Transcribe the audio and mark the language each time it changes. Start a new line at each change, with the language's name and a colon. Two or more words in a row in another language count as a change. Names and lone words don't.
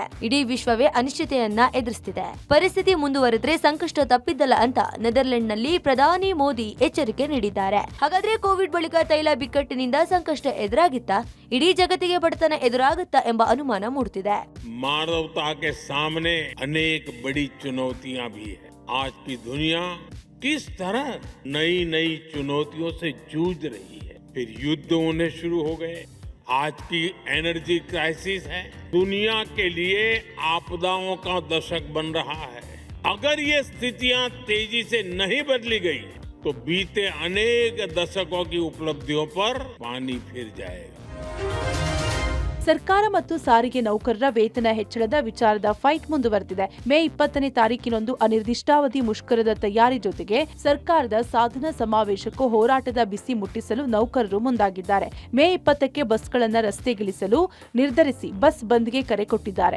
Kannada: ಇಡೀ ವಿಶ್ವವೇ ಅನಿಶ್ಚಿತೆಯನ್ನ ಎದುರಿಸುತ್ತಿದೆ. ಪರಿಸ್ಥಿತಿ ಮುಂದುವರೆದ್ರೆ ಸಂಕಷ್ಟ ತಪ್ಪಿದ್ದಲ್ಲ ಅಂತ ನೆದರ್ಲೆಂಡ್ನಲ್ಲಿ ಪ್ರಧಾನಿ ಮೋದಿ ಎಚ್ಚರಿಕೆ ನೀಡಿದ್ದಾರೆ. ಹಾಗಾದ್ರೆ ಕೋವಿಡ್ ಬಳಿಕ ತೈಲ ಬಿಕ್ಕಟ್ಟಿನಿಂದ ಸಂಕಷ್ಟ ಎದುರಾಗಿತ್ತಾ? ಇಡೀ ಜಗತ್ತಿಗೆ ಬಡತನ ಎದುರಾಗುತ್ತಾ ಎಂಬ ಅನುಮಾನ ಮೂಡುತ್ತಿದೆ.
Hindi: ಮಾನವತಾ के सामने अनेक बड़ी चुनौतियां भी है. आज की दुनिया किस तरह नई नई चुनौतियों से जूझ रही है. फिर युद्ध होने शुरू हो गए. आज की
English: energy crisis
Hindi: है. दुनिया के लिए आपदाओं का दशक बन रहा है. अगर ये स्थितियां तेजी से नहीं बदली गई तो बीते अनेक दशकों की उपलब्धियों पर पानी फिर जाएगा.
Kannada: ಸರ್ಕಾರ ಮತ್ತು ಸಾರಿಗೆ ನೌಕರರ ವೇತನ ಹೆಚ್ಚಳದ ವಿಚಾರದ ಫೈಟ್ ಮುಂದುವರೆದಿದೆ. ಮೇ 20ನೇ ತಾರೀಕಿನಂದು ಅನಿರ್ದಿಷ್ಟಾವಧಿ ಮುಷ್ಕರದ ತಯಾರಿ ಜೊತೆಗೆ ಸರ್ಕಾರದ ಸಾಧನಾ ಸಮಾವೇಶಕ್ಕೂ ಹೋರಾಟದ ಬಿಸಿ ಮುಟ್ಟಿಸಲು ನೌಕರರು ಮುಂದಾಗಿದ್ದಾರೆ. ಮೇ 20ಕ್ಕೆ ಬಸ್ಗಳನ್ನು ರಸ್ತೆಗಿಳಿಸಲು ನಿರ್ಧರಿಸಿ ಬಸ್ ಬಂದ್ಗೆ ಕರೆ ಕೊಟ್ಟಿದ್ದಾರೆ.